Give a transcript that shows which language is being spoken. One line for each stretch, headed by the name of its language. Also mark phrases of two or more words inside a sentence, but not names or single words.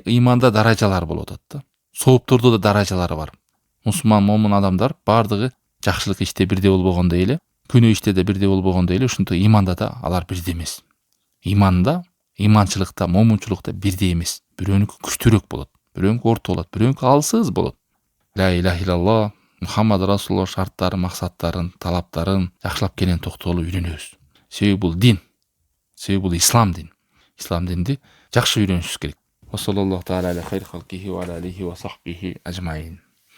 Kyrgyz: Иманда даражалар болуп атат да. Сооптордо да даражалары бар. Мусулман момун адамдар бардыгы жакшылык иште бирдей болбогондой эле, күнөө иште да бирдей болбогондой эле, ушинтип иманда да алар бирдей эмес. Иманда, иманчылыкта, момунчулукта бирдей эмес. Бирөөнүкү күчтүүрөөк болот, бирөөнүкү орто болот, бирөөнүкү алсыз болот.
Arabic: لا إله إلا الله محمد رسول الله
Kyrgyz: шарттарын, максаттарын, талаптарын жакшылап кенен токтолуп үйрөнөбүз. Себеби бул дин. Себеби бул ислам дин. Ислам динди жакшы үйрөнүшүбүз керек.
Arabic: وصلى الله تعالى على خير خلقه وعلى آله وصحبه أجمعين.